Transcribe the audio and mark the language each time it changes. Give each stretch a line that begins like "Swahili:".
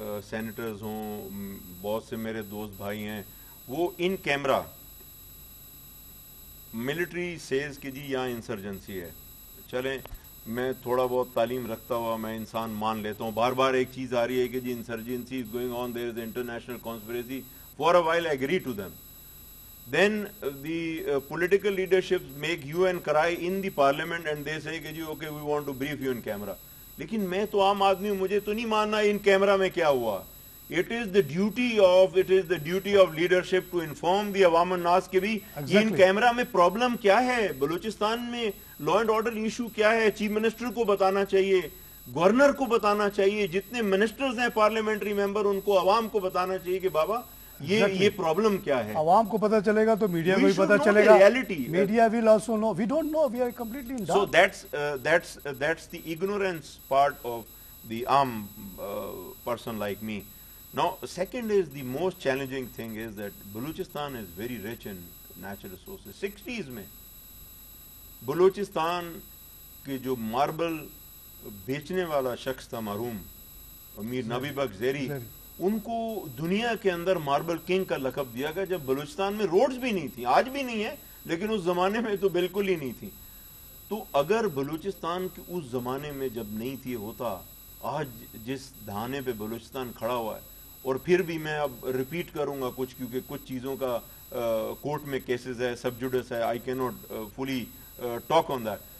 Urdu: Senators ہوں, بہت سے میرے دوست بھائی ہیں, وہ ان کیمرہ ملٹری سیز کہ جی یہاں انسرجنسی ہے. چلیں میں تھوڑا بہت تعلیم رکھتا ہوا میں انسان مان لیتا ہوں, بار بار ایک چیز آ رہی ہے کہ جی
English: Insurgency is going on, there is international conspiracy, for a while I agree to them. Then the political leadership make hue and cry in the parliament and they say
Urdu: کہ جی
English: okay we want to brief you in camera.
Urdu: لیکن میں تو عام آدمی ہوں, مجھے تو نہیں ماننا ان کیمرہ میں کیا ہوا.
English: It is the duty of leadership to inform the
Urdu: عوام الناس کہ بھی ان کیمرہ میں پرابلم کیا ہے, بلوچستان میں لا اینڈ آرڈر ایشو کیا ہے. چیف منسٹر کو بتانا چاہیے, گورنر کو بتانا چاہیے, جتنے منسٹرز ہیں پارلیمنٹری ممبر ان کو, عوام کو بتانا چاہیے کہ بابا یہ پرابلم کیا ہے. عوام کو پتہ چلے گا تو میڈیا کو بھی پتہ چلے گا.
English: Media will also know. We don't know. We are completely in doubt. So that's the ignorance part of the person like me. Now, second is the most challenging thing is that Balochistan is very rich in natural resources.
Urdu: 60s میں بلوچستان کے جو marble بیچنے والا شخص تھا مرحوم امیر نبی بخش زیری, ان کو دنیا کے اندر ماربل کنگ کا لقب دیا گیا جب بلوچستان میں روڈز بھی نہیں تھی. آج بھی نہیں ہے لیکن اس زمانے میں تو بالکل ہی نہیں تھی. تو اگر بلوچستان کی اس زمانے میں جب نہیں تھی ہوتا, آج جس دھانے پہ بلوچستان کھڑا ہوا ہے, اور پھر بھی میں اب ریپیٹ کروں گا کچھ, کیونکہ کچھ چیزوں کا کورٹ میں کیسز ہے, سب جوڈس ہے,
English: I can not fully talk on that.